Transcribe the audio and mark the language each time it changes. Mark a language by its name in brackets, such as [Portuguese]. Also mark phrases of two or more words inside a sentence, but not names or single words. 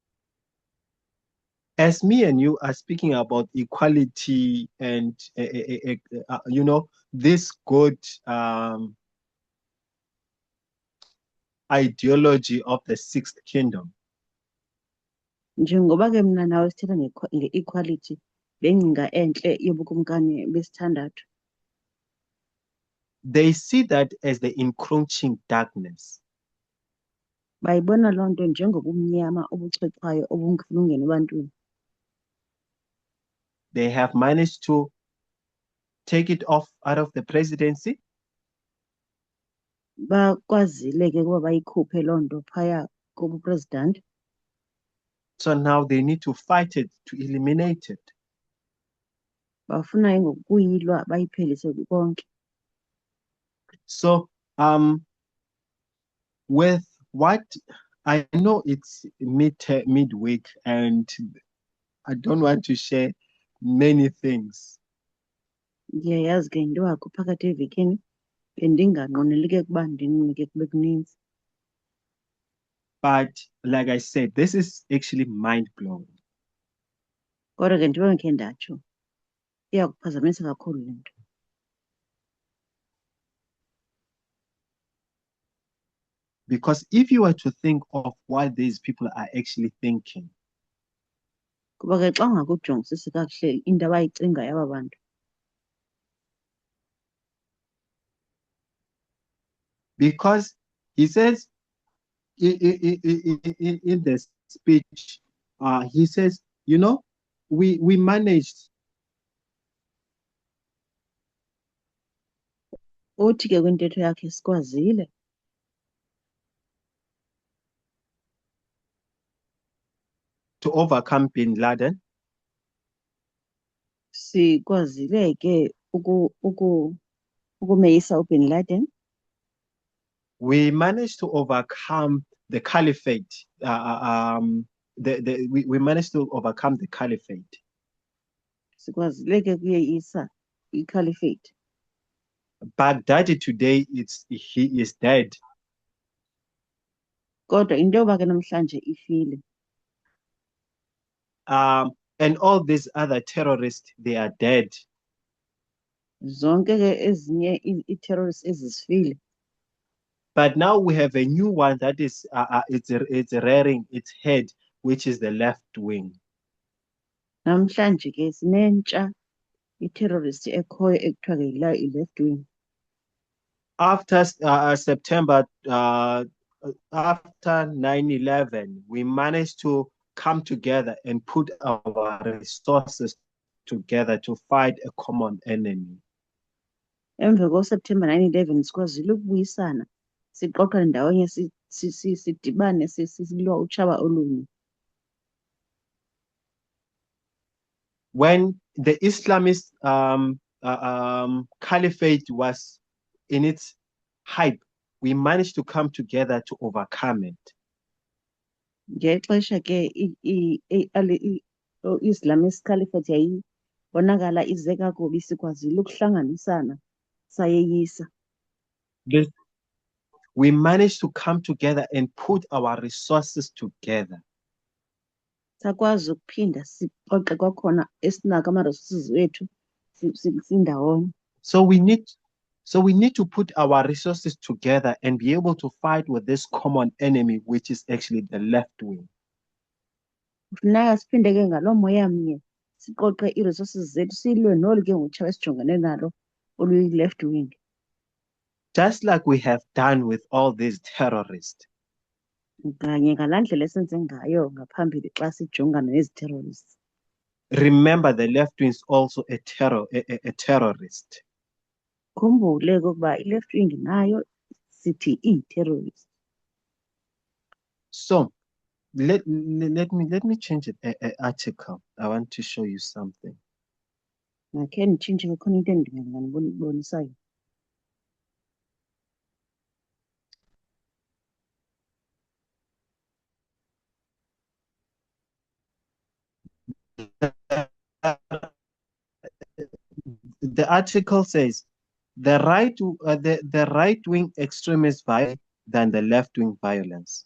[English] As me and you are speaking about equality and this good ideology of the sixth kingdom. [Xhosa] Njengoba ke mna nawe sithetha nge-equality le ngcinga entle yobukumkani besithandathu. [English] They see that as the encroaching darkness. [Xhosa] Bayibona loo nto njengobumnyama obuchwephwayo obungafuna ungena ebantwini. [English] They have managed to take it off out of the presidency. [Xhosa] Bakwazile ke kuba bayikhuphe loo nto phaya kubupresident. [English] So now they need to fight it, to eliminate it. [Xhosa] Bafuna ngokuyilwa bayiphelise konke. [English] So with what I know, it's midweek and I don't want to share many things. [Xhosa] Ndiyayazi ke into yakho phakathi evekini bendinganqweneli ke kuba ndinike kube kuninzi. [English] But like I said, this is actually mind-blowing. [Xhosa] Kodwa ke njengoba ndikhe ndatsho iyakuphazamisa kakhulu le nto. [English] Because if you were to think of what these people are actually thinking, [Xhosa] Kuba ke xa ungakujongisisi kakuhle into abayicingayo aba bantu. [English] because he says in the speech, he says, we managed. [Xhosa] Uthi ke kwintetho yakhe sikwazile. [English] To overcome bin Laden. [Xhosa] Sikwazile ke ukumeyisa uBin Laden. [English] We managed to overcome the caliphate, we managed to overcome the caliphate. [Xhosa] Sikwazile ke kuyeyisa i-caliphate. [English] Baghdadi today, he is dead. [Xhosa] Kodwa into yoba ke namhlanje ifile. [English] And all these other terrorists, they are dead. [Xhosa] Zonke ke ezinye i-terrorists ezisifile. [English] But now we have a new one that is it's rearing its head, which is the left wing. [Xhosa] Namhlanje ke sinentsha i-terrorist ekhoyo ekuthiwa ke yilayo [English] i-left wing. After September, after 9/11, we managed to come together and put our resources together to fight a common enemy. [Xhosa] Emva koSeptember 9/11 sikwazile ukubuyisana siqoqane ndawonye sidibane silwa utshaba olunye. [English] When the Islamist caliphate was in its hype, we managed to come together to overcome it. [Xhosa] Ngexesha ke [English] i-Islamist caliphate [Xhosa] yayibonakala ize kakubi sikwazile ukuhlanganisana sayeyisa. [English] We managed to come together and put our resources together. [Xhosa] Sakwazi ukuphinda siqoqe kwakhona esinako ama-resources wethu sindawonye. [English] So we need to put our resources together and be able to fight with this common enemy, which is actually the left wing. [Xhosa] Kufuneka siphinde ke ngaloo moya mnye siqoqe ii-resources zethu silwe nolu ke ngutshaba esijongene nalo [English] oluyi-left wing. Just like we have done with all these terrorists. [Xhosa] Kanye ngalaa ndlela esenze ngayo ngaphambili xa sijongana nezi-terrorists. [English] Remember, the left wing is also a terrorist. [Xhosa] Khumbule ukuba [English] i-left wing [Xhosa] nayo sithi i-terrorist. [English] So let me change an article. I want to show you something. [Xhosa] Nakhe nditshintshe kukhona into endinganibonisayo. [English] The article says the right wing extremists violence than the left wing violence.